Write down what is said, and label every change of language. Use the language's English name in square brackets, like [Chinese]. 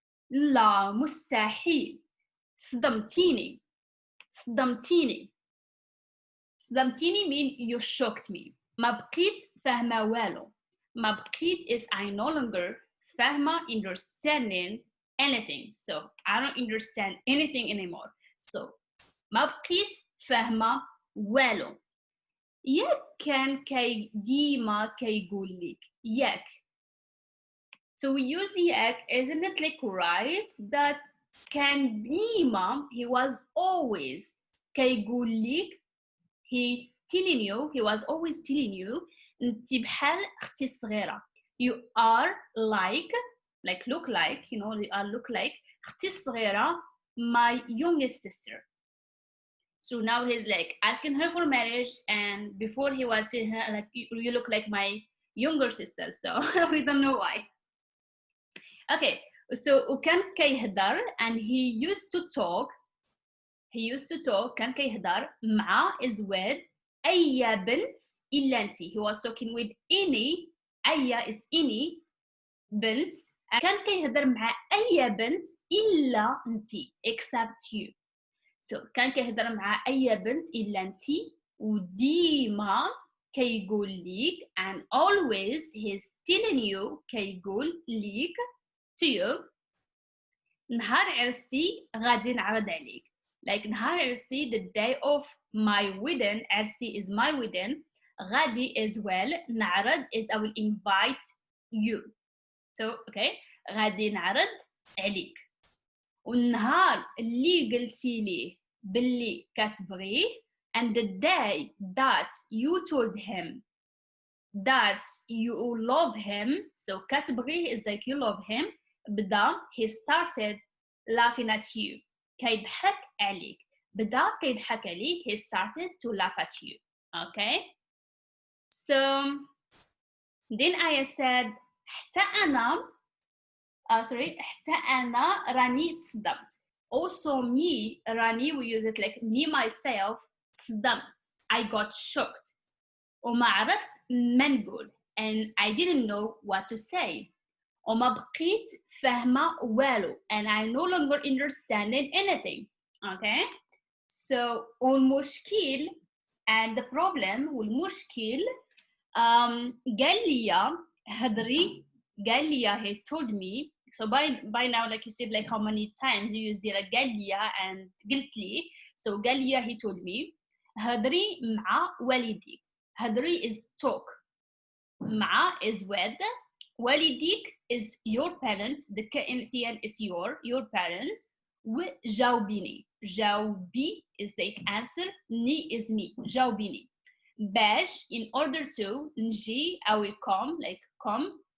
[Arabic] لا مستحيل. صدمتيني. صدمتيني. صدمتيني [English] mean you shocked me. [Arabic] ما بقيت فاهمة والو. ما بقيت [English] is I no longer [Arabic] فاهمة [English] understanding anything. So I don't understand anything anymore. [Arabic] So ما بقيت فاهمة والو. ياك كان كي ديما كيقول لك ياك. [English] So we use [Arabic] ياك, [English] isn't it like right? That [Arabic] كان ديما, [English] he was always [Arabic] كيقول لك, [English] he's telling you, he was always telling you [Arabic] انت بحال اختي الصغيرة. [English] You are like look like, you are look like [Arabic] اختي الصغيرة, [English] my youngest sister. So now he's like asking her for marriage, and before he was saying her like you look like my younger sister. So we don't know why. Okay, so [Arabic] وكان كيهدر, [English] and he used to talk [Arabic] كان كيهدر مع [English] is with [Arabic] أي بنت إلا أنت. [English] He was talking with any, [Arabic] أي [English] is any [Arabic] بنت, كان كيهدر مع أي بنت إلا أنت [English] except you. [Arabic] So كان كيهدر مع أي بنت إلا أنت, وديما كيقول ليك, [English] and always he's telling you [Arabic] كيقول ليك [English] to you, [Arabic] نهار عرسي غادي نعرض عليك. [English] Like [Arabic] نهار عرسي, [English] the day of my wedding, [Arabic] عرسي [English] is my wedding, [Arabic] غادي [English] is well, [Arabic] نعرض [English] is I will invite you. [Arabic] So okay, غادي نعرض عليك. والنهار اللي قلتي ليه باللي كتبغيه, [English] and the day that you told him that you love him, so [Arabic] كتبغيه [English] is like you love him, [Arabic] بدا [English] he started laughing at you, [Arabic] كيضحك عليك. بدا كيضحك عليك, [English] he started to laugh at you. Okay, so then I said [Arabic] حتى أنا حتى أنا راني تصدمت. [English] Also me, [Arabic] راني, [English] we use it like me myself, [Arabic] تصدمت, [English] I got shocked. [Arabic] وما عرفت ما نقول, [English] and I didn't know what to say. [Arabic] وما بقيت فاهمة والو, [English] and I no longer understanding anything. Okay, so [Arabic] والمشكل [English] and the problem, [Arabic] والمشكل قال لي هدري, قال لي, [English] he told me. So by now, like you said, like how many times you use like [Arabic] قال لي [English] and [Arabic] قلت لي. [English] So [Arabic] قال لي, [English] he told me, [Arabic] هدري مع والديك. هدري [English] is talk, [Arabic] مع [English] is with, [Arabic] والديك [English] is your parents, the end is your parents, [Arabic] وجاوبيني. جاوبي [English] is like answer, [Arabic] ني [English] is me, [Arabic] جاوبيني. باش [English] in order to, [Arabic] نجي, [English] I will come, like come.